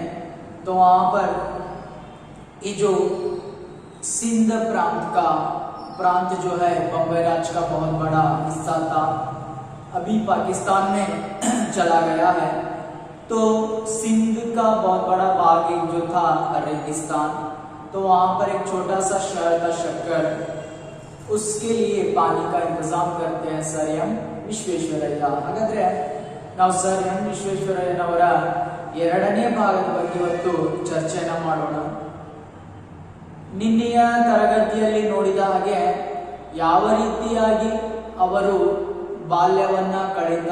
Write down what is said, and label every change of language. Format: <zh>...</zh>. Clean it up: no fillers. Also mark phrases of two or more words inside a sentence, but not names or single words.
<hi>तो वहाँ पर ये जो सिंध प्रांत जो है बम्बई राज्य का बहुत बड़ा हिस्सा था, अभी पाकिस्तान में चला गया है। तो सिंध का बहुत बड़ा भाग एक जो था रेगिस्तान, तो वहाँ पर एक छोटा सा शहर था शक्कर, उसके लिए पानी का इंतजाम करते हैं सर एम विश्वेश्वरಯ್ಯ।</hi> <kn>ಹಾಗಾದ್ರೆ ನಾವು ಸರ್ ಎಂ ವಿಶ್ವೇಶ್ವರಯ್ಯನವರ ಎರಡನೇ ಭಾಗದ ಬಗ್ಗೆ ಇವತ್ತು ಚರ್ಚೆನ ಮಾಡೋಣ। ನಿನ್ನೆಯ ತರಗತಿಯಲ್ಲಿ ನೋಡಿದ ಹಾಗೆ ಯಾವ ರೀತಿಯಾಗಿ ಅವರು ಬಾಲ್ಯವನ್ನ ಕಳೀತಾ</kn>